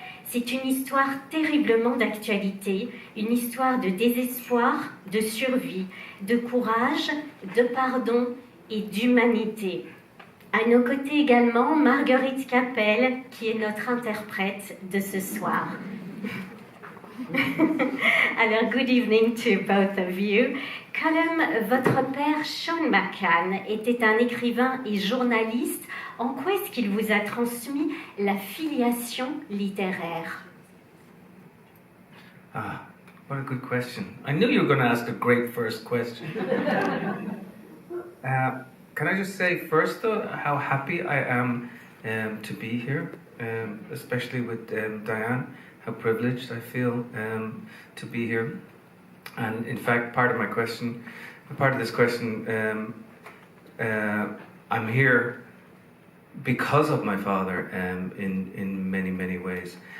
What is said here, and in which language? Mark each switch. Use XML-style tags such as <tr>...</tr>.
<fr>C'est une histoire terriblement d'actualité, une histoire de désespoir, de survie, de courage, de pardon et d'humanité. À nos côtés également, Marguerite Capel, qui est notre interprète de ce soir.</fr> <en>Alors, good evening to both of you.</en> <fr>Colum, votre père, Sean McCann, était un écrivain et journaliste. En quoi est-ce qu'il vous a transmis la filiation littéraire?</fr> <en>Ah, what a good question. I knew you were going to ask a great first question. Can I just say first, though, how happy I am to be here, especially with Diane. How privileged I feel to be here. And in fact, part of this question, I'm here because of my father in many, many ways.</en>